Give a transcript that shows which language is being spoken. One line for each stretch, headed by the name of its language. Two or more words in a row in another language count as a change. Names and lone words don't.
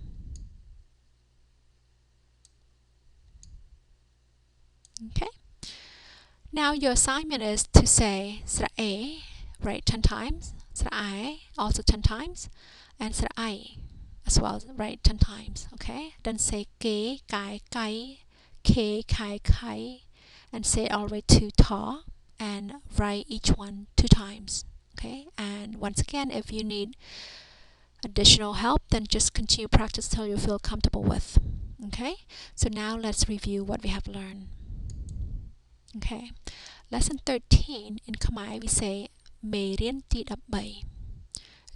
English: Okay. Now your assignment is to say
Khmer: ស្រៈ អា,
English: write 10 times,
Khmer: ស្រៈ អិ,
English: also 10 times, and
Khmer: ស្រៈ អិ
English: as well, write 10 times. Okay. Then say ke, kai, kai, ke, kai, kai, and say it all the way to thaw, and write each one 2 times. Okay. And once again, if you need additional help, then just continue practice till you feel comfortable with. Okay. So now let's review what we have learned. Okay. Lesson 13 in Khmer we say
Khmer: មេរៀនទី 13.